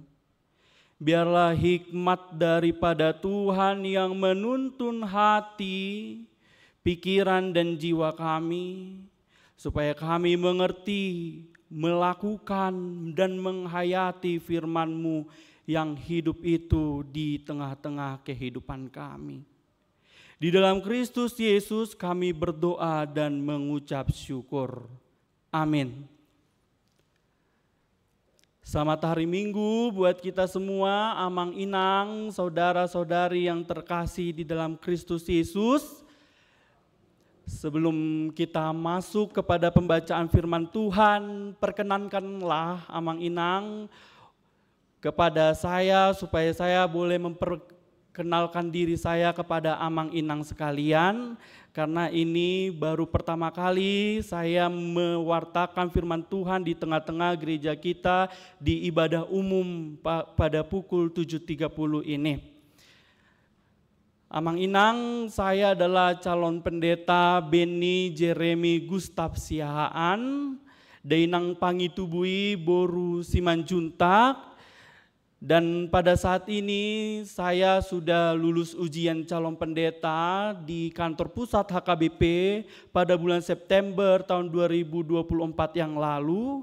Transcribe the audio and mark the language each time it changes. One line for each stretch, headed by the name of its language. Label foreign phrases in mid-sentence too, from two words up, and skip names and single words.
Indonesian: Biarlah hikmat daripada Tuhan yang menuntun hati, pikiran dan jiwa kami, supaya kami mengerti, melakukan dan menghayati firman-Mu yang hidup itu di tengah-tengah kehidupan kami. Di dalam Kristus Yesus kami berdoa dan mengucap syukur. Amin. Selamat hari Minggu buat kita semua,
Batak Toba: amang inang,
Indonesian: saudara-saudari yang terkasih di dalam Kristus Yesus. Sebelum kita masuk kepada pembacaan firman Tuhan, perkenankanlah
Batak Toba: amang inang
Indonesian: kepada saya supaya saya boleh memperkenalkan diri saya kepada
Batak Toba: amang inang
Indonesian: sekalian. Karena ini baru pertama kali saya mewartakan firman Tuhan di tengah-tengah gereja kita di ibadah umum pada pukul 7.30 ini.
Batak Toba: Amang inang,
Indonesian: saya adalah calon pendeta Beni Jeremy Gustav Siahaan, Dainang Pangitubui Boru Simanjuntak. Dan pada saat ini saya sudah lulus ujian calon pendeta di kantor pusat HKBP pada bulan September tahun 2024 yang lalu.